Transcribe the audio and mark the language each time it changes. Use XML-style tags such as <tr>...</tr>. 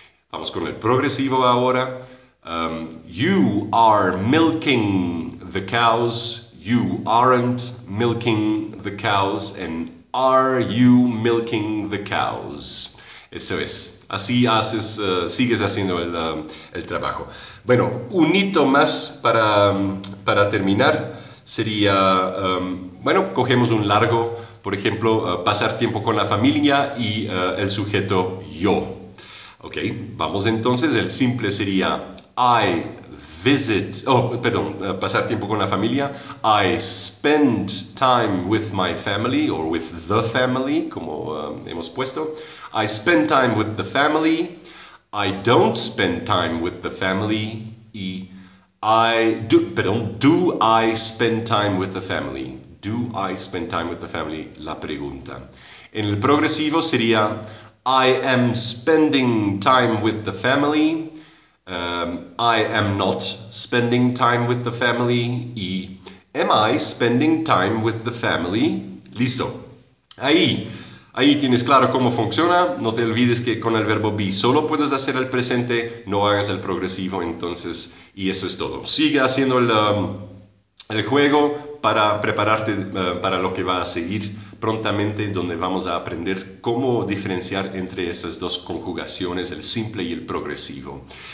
<es>Vamos con el progresivo ahora.</es> <en>You are milking the cows. You aren't milking the cows. And are you milking the cows?</en> <es>Eso es. Así haces, sigues haciendo el trabajo. Bueno, un hito más para terminar sería, bueno, cogemos un largo, por ejemplo, pasar tiempo con la familia y el sujeto yo. Ok, vamos entonces, el simple sería</es> <en>I visit,</en> <es>pasar tiempo con la familia.</es> <en>I spend time with my family, or with the family,</en> <es>como hemos puesto.</es> <en>I spend time with the family. I don't spend time with the family.</en> <es>Y</es> <en>do I spend time with the family? Do I spend time with the family?</en> <es>La pregunta. En el progresivo sería</es> <en>I am spending time with the family. I am not spending time with the family.</en> <es>Y</es> <en>am I spending time with the family?</en> <es>Listo. Ahí tienes claro cómo funciona. No te olvides que con el verbo be solo puedes hacer el presente, no hagas el progresivo, entonces, y eso es todo. Sigue haciendo el juego para prepararte para lo que va a seguir prontamente, donde vamos a aprender cómo diferenciar entre esas dos conjugaciones, el simple y el progresivo.</es>